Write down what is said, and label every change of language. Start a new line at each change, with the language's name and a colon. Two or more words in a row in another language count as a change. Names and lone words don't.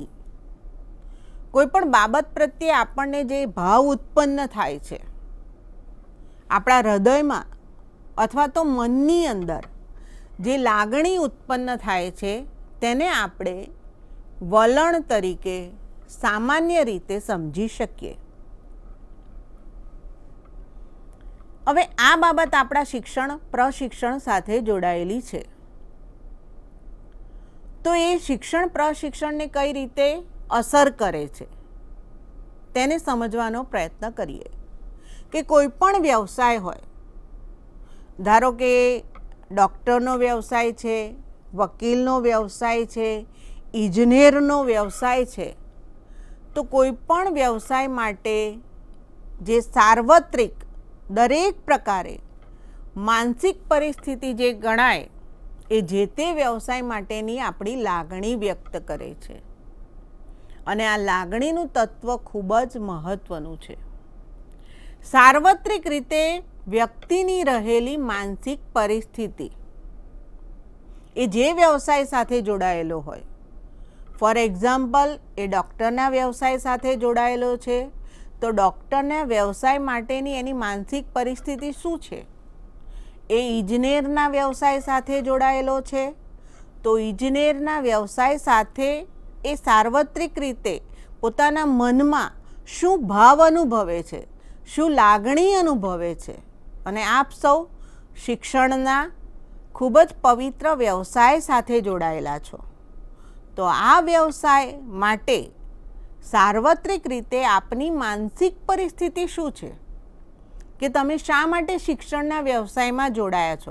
Gujarati: કોઈપણ બાબત પ્રત્યે આપણને જે ભાવ ઉત્પન્ન થાય છે, આપણા હૃદયમાં અથવા તો મનની અંદર જે લાગણી ઉત્પન્ન થાય છે તેને આપણે વલણ તરીકે સામાન્ય રીતે સમજી શકીએ। હવે આ બાબત આપણા શિક્ષણ પ્રશિક્ષણ સાથે જોડાયેલી છે। તો યે શિક્ષણ પ્રશિક્ષણ ને કઈ રીતે અસર કરે છે તેને સમજવાનો પ્રયત્ન કરીએ। કે કોઈપણ વ્યવસાય હોય, ધારો કે ડૉક્ટરનો વ્યવસાય છે, વકીલનો વ્યવસાય છે, એન્જિનિયરનો વ્યવસાય છે, वकीलनो व्यवसाय छे, इंजीनियरनो व्यवसाय छे, તો કોઈપણ વ્યવસાય માટે જે સાર્વત્રિક દરેક પ્રકારે માનસિક પરિસ્થિતિ જે ગણાય એ જે તે વ્યવસાય માટેની આપણી લાગણી વ્યક્ત કરે છે। અને આ લાગણીનું તત્વ ખૂબ જ મહત્વનું છે। સાર્વત્રિક રીતે વ્યક્તિની રહેલી માનસિક પરિસ્થિતિ એ જે વ્યવસાય સાથે જોડાયેલો હોય,
English: for example
Gujarati: એ ડૉક્ટરના વ્યવસાય સાથે જોડાયેલો છે તો ડૉક્ટરના વ્યવસાય માટેની એની માનસિક પરિસ્થિતિ શું છે? એ એન્જિનિયરના વ્યવસાય સાથે જોડાયેલો છે તો એન્જિનિયરના વ્યવસાય સાથે એ સાર્વત્રિક રીતે પોતાના મનમાં શું ભાવ અનુભવે છે, શું લાગણી અનુભવે છે। અને આપ સૌ શિક્ષણના ખૂબ જ પવિત્ર વ્યવસાય સાથે જોડાયેલા છો। તો આ વ્યવસાય માટે સાર્વત્રિક રીતે આપની માનસિક પરિસ્થિતિ શું છે કે તમે શા માટે શિક્ષણના વ્યવસાયમાં જોડાયા છો?